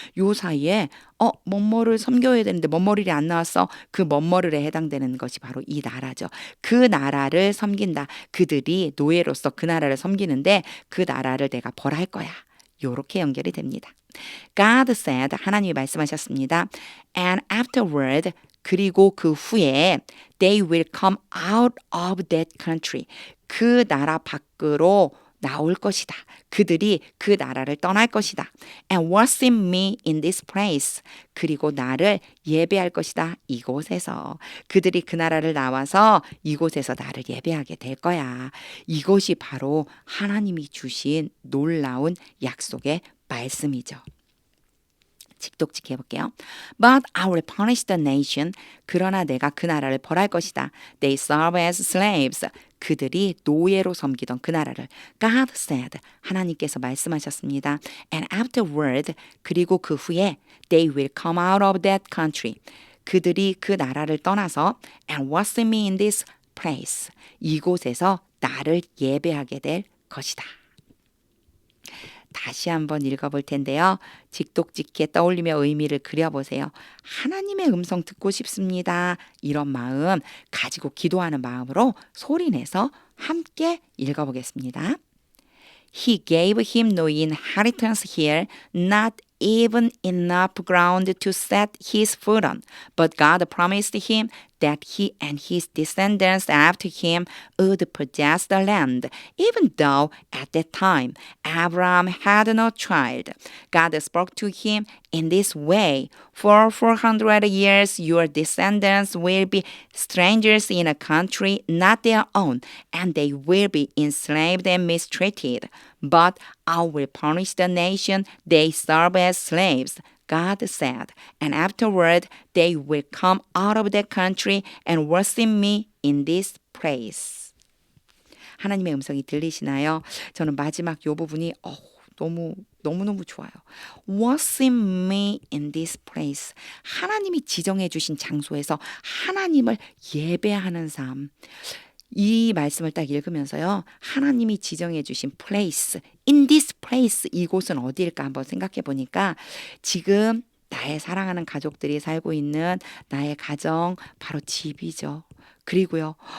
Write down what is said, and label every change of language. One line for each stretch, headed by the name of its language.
Korean: 요 사이에 뭐뭐를 섬겨야 되는데 뭐뭐를 안 나왔어. 그 뭐뭐를에 해당되는 것이 바로 이 나라죠. 그 나라를 섬긴다. 그들이 노예로서 그 나라를 섬기는데 그 나라를 내가 벌할 거야. 요렇게 연결이 됩니다.
English: God said,
Korean: 하나님이 말씀하셨습니다.
English: And afterward,
Korean: 그리고 그 후에
English: they will come out of that country.
Korean: 그 나라 밖으로 나올 것이다. 그들이 그 나라를 떠날 것이다.
English: And worship me in this place.
Korean: 그리고 나를 예배할 것이다. 이곳에서. 그들이 그 나라를 나와서 이곳에서 나를 예배하게 될 거야. 이것이 바로 하나님이 주신 놀라운 약속의 말씀이죠. 직독직 해볼게요.
English: But I will punish the nation.
Korean: 그러나 내가 그 나라를 벌할 것이다.
English: They serve as slaves.
Korean: 그들이 노예로 섬기던 그 나라를.
English: God said.
Korean: 하나님께서 말씀하셨습니다.
English: And afterward.
Korean: 그리고 그 후에
English: they will come out of that country.
Korean: 그들이 그 나라를 떠나서
English: and worship me in this place.
Korean: 이곳에서 나를 예배하게 될 것이다. 다시 한번 읽어볼 텐데요. 직독직해 떠올리며 의미를 그려보세요. 하나님의 음성 듣고 싶습니다. 이런 마음 가지고 기도하는 마음으로 소리내서 함께 읽어보겠습니다.
English: He gave him no inheritance here, not even enough ground to set his foot on. But God promised him that he and his descendants after him would possess the land, even though at that time Abraham had no child. God spoke to him in this way, For 400 years your descendants will be strangers in a country not their own, and they will be enslaved and mistreated. But I will punish the nation they serve as slaves. God said, and afterward they will come out of that country and worship me in this place.
Korean: 하나님의 음성이 들리시나요? 저는 마지막 요 부분이 너무너무 좋아요.
English: Worship me in this place.
Korean: 하나님이 지정해 주신 장소에서 하나님을 예배하는 삶. 이 말씀을 딱 읽으면서요. 하나님이 지정해 주신 place,
English: in this place,
Korean: 이곳은 어디일까 한번 생각해 보니까 지금 나의 사랑하는 가족들이 살고 있는 나의 가정, 바로 집이죠. 그리고요.